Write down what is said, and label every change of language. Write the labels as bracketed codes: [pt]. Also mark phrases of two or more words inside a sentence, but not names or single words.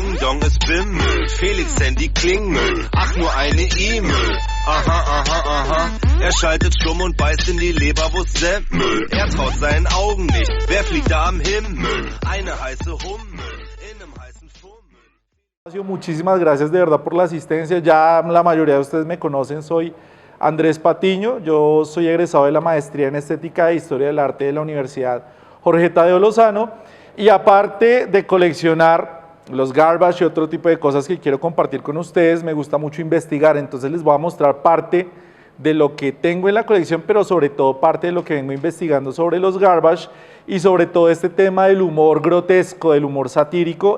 [de] Ding-Dong, es Bimmel. Felix Handy Klingel. Ach, nur eine E-Mail. Aha, aha, aha. Er schaltet stumm und beißt in die Leberwurst Semmel. Er traut seinen Augen nicht. Wer fliegt da am Himmel? Eine heiße Hummel in einem heißen Fummel. [es] Muchísimas gracias de verdad por la asistencia. Ya la mayoría de ustedes me conocen, soy Andrés Patiño. Yo soy egresado de la maestría en Estética e Historia del Arte de la Universidad Jorge Tadeo Lozano. Y aparte de coleccionar los garbage y otro tipo de cosas que quiero compartir con ustedes, me gusta mucho investigar, entonces les voy a mostrar parte de lo que tengo en la colección, pero sobre todo parte de lo que vengo investigando sobre los garbage y sobre todo este tema del humor grotesco, del humor satírico.